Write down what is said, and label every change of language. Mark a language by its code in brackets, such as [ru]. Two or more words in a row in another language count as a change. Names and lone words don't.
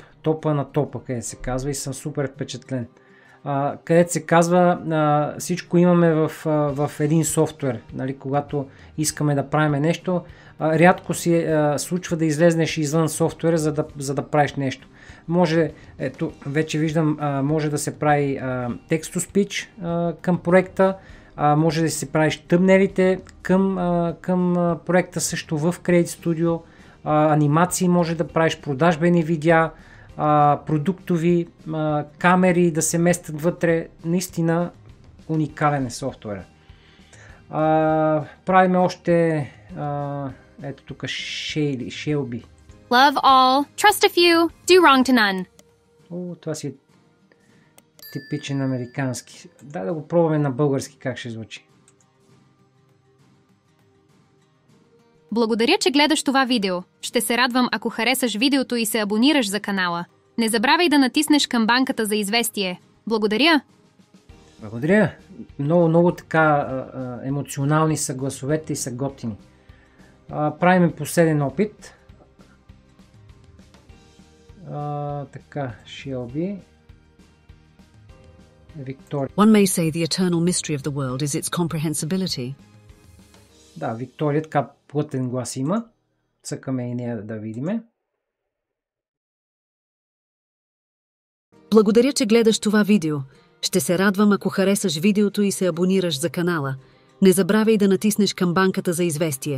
[bg] Топа на топа, къде се казва, и съм супер впечатлен. Където се казва, всичко имаме в един софтуер. Нали, когато искаме да правим нещо, рядко си случва да излезнеш извън софтуера, за да правиш нещо. Може, ето, вече виждам, може да се прави [en] text to speech [bg] към проекта, Може да си правиш тъмнелите към проекта също в Create Studio. Анимации може да правиш, продажбени видеа, продуктови, камери да се местят вътре. Наистина уникален е софтуера. Правим още ето тук Shelby. [en] Love all, trust a few, do wrong to none. [bg] Това си е типичен американски. Дай да го пробваме на български как ще звучи. Благодаря, че гледаш това видео. Ще се радвам, ако харесаш видеото и се абонираш за канала. Не забравяй да натиснеш камбанката за известие. Благодаря! Благодаря! Много така емоционални са гласовете и са готини. Правим последен опит. Така, Shelby. Виктория. [en] One may say the eternal mystery of the world is its comprehensibility. [bg] Да, Виктория, така плътен глас има. Цъкаме и нея да видиме. Благодаря, че гледаш това видео. Ще се радвам, ако харесаш видеото и се абонираш за канала. Не забравяй да натиснеш камбанката за известие.